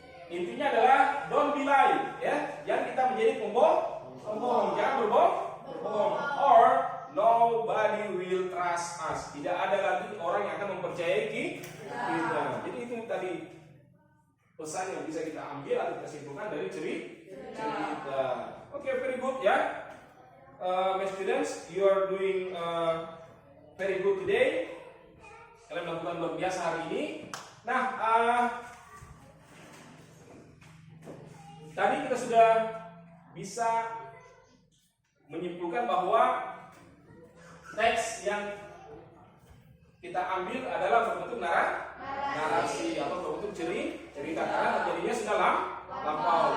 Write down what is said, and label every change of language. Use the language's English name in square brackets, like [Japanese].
[Indonesian] Intinya adalah [English] don't be lie, [Indonesian] ya, jangan kita menjadi pembohong, jangan berbohong, [English] or nobody will trust us. [Indonesian] Tidak ada lagi orang yang akan mempercayai kita. Jadi itu tadi pesan yang bisa kita ambil atau kita simpulkan dari cerita. [English] Okay, very good ya. My students, you are doing very good today. [Indonesian] Kalian melakukan luar biasa hari ini. Nah, tadi kita sudah bisa menyimpulkan bahwa teks yang kita ambil adalah berbentuk narasi atau berbentuk cerita karena terjadinya sudah lampau.